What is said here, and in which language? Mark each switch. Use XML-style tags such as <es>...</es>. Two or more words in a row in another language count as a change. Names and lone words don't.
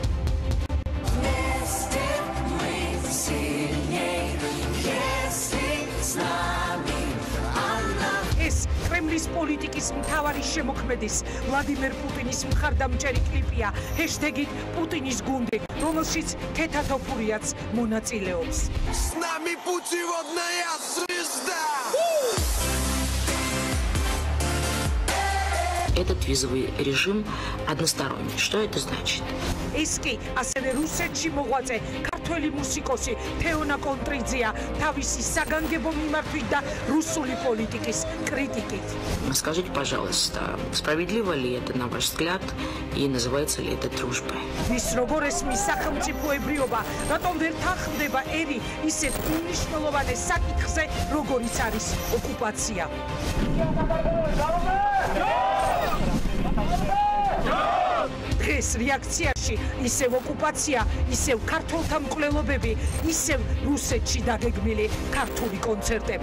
<ka>ეს კრემლის პოლიტიკის მთავარი შემოქმედის ვლადიმერ პუტინის მხარდამჭერი კლიპია ჰეშტეგი პუტინის გუნდი, რომელშიც ქეთათოფურიაც მონაწილეობს.</ka> <ru>С нами путеводная звезда! Этот визовый режим односторонний. Что это значит?</ru> <ka>ეს კი ასევე რუსეთში მოღვაწე ქართველი მუსიკოსი თეონა კონტრიძეა თავისი საგანგებო მიმართვით და რუსული პოლიტიკის კრიტიკით.</ka> <ru>Скажите, пожалуйста, справедливо ли это, на ваш взгляд, и называется ли это дружбой?</ru> <ka>ვის როგორ ესმის სახელმწიფოებრიობა, რატომ ვერ თანხმდება ერი ისეთ უნიშნულოვანეს საკითხზე, როგორიც არის ოკუპაცია? დღეს რეაქციაში ისევ ოკუპაცია, ისევ ქართველთა მკვლელობები, ისევ რუსეთში დაგეგმილი ქართული კონცერტები.</ka>